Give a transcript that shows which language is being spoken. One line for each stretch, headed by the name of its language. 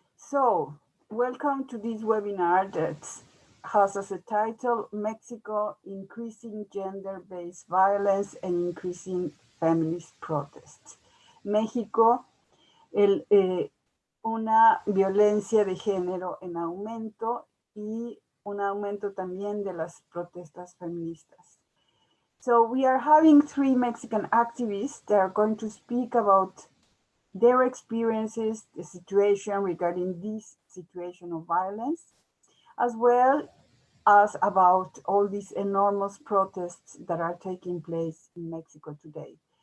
English: So, welcome to this webinar that has as a title, Mexico, Increasing Gender-Based Violence and Increasing Feminist Protests.
Spanish: México, una violencia de género en aumento y un aumento también de las protestas feministas.
English: So we are having 3 Mexican activists that are going to speak about their experiences, the situation regarding this situation of violence, as well as about all these enormous protests that are taking place in Mexico today.